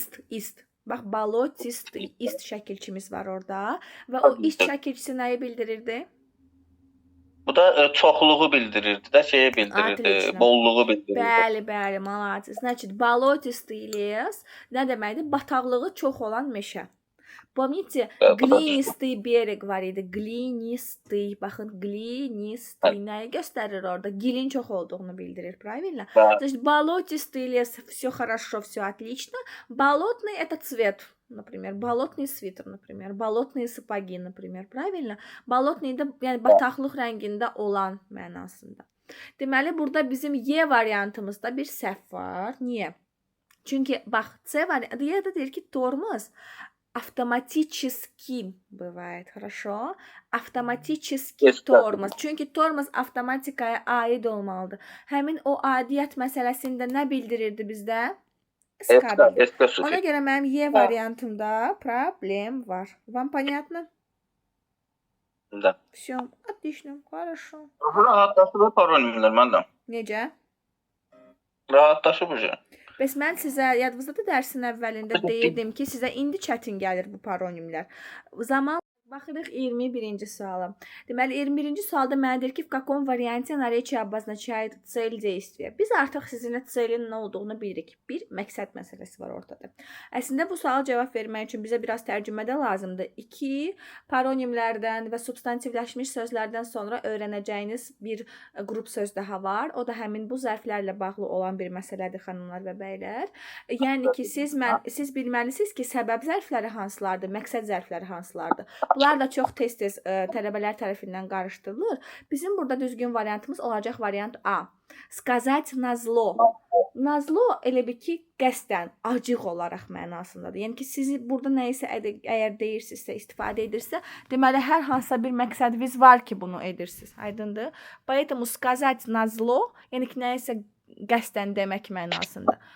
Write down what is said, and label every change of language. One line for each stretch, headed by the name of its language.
Azerbaijani: İst. Bax, bolotist, ist şəkilçimiz var orada və o ist şəkilçisi nəyi bildirirdi? Bu da çoxluğu bildirirdi də, şeyi bildirirdi, bolluğu bildirirdi. Bəli,
Russian: молодец. Значит, болотистый лес
Azerbaijani: nə deməkdir? Bataqlığı çox olan meşə.
Russian: Помните, глинистый берег
Azerbaijani: var idi.
Russian: Глинистый.
Azerbaijani: Baxın, глинистый nəyi göstərir orada? Gilin çox olduğunu bildirir,
Russian: правильно? Значит, болотистый лес, все хорошо, все отлично. Болотный это цвет, например. Болотный свитер, например. Болотные сапоги, например, правильно?
Azerbaijani: Болотный də yəni bataqlıq rəngində olan mənasında. Deməli, burada bizim Y variantımızda bir səhv var. Niyə? Çünki bax, C variantı ya da deyir ki
Russian: тормоз автоматически бывает, хорошо? Автоматически тормоз.
Azerbaijani: Çünki tормоz avtomatikaya aid olmalıdır. Həmin o aidiyyət məsələsində nə bildirirdi bizdə? Eska sufi. Ona görə mənim Y variantımda problem var.
Russian: Вам понятно? Да. Всё, отлично, хорошо.
Azerbaijani: Rahatlaşıb paronimlər məndə. Necə? Rahatlaşıb uca. Bəs mən sizə yadınızdadır dərsin əvvəlində deyirdim ki, sizə indi çətin gəlir bu paronimlər. Zaman baxırıq 21-ci suala. Deməli 21-ci sualda mənə deyir ki,
Russian: в каком варианте наречие обозначает цель действия.
Azerbaijani: Biz artıq sizinlə celin nə olduğunu bilirik. Bir məqsəd məsələsi var ortada. Əslində bu suala cavab vermək üçün bizə biraz tərcümə də lazımdır. 2 paronimlərdən və substantivləşmiş sözlərdən sonra öyrənəcəyiniz bir qrup söz daha var. O da həmin bu zərflərlə bağlı olan bir məsələdir xanımlar və bəylər. Yəni ki, siz bilməlisiniz ki, səbəb zərfləri hansılardır, məqsəd zərfləri hansılardır. Bunlar da çox tez-tez tələbələr tərəfindən qarışdırılır. Bizim burada düzgün variantımız olacaq variant A.
Russian: Сказать назло.
Azerbaijani: Nazlo elə bir ki, qəsdən, acıq olaraq mənasındadır. Yəni ki, sizi burada nəyisə əgər deyirsinizsə, istifadə edirsə, deməli hər hansısa bir məqsədiniz var ki, bunu edirsiniz. Aydındır?
Russian: Поэтому сказать назло,
Azerbaijani: yəni ki, nəyisə qəsdən demək mənasında.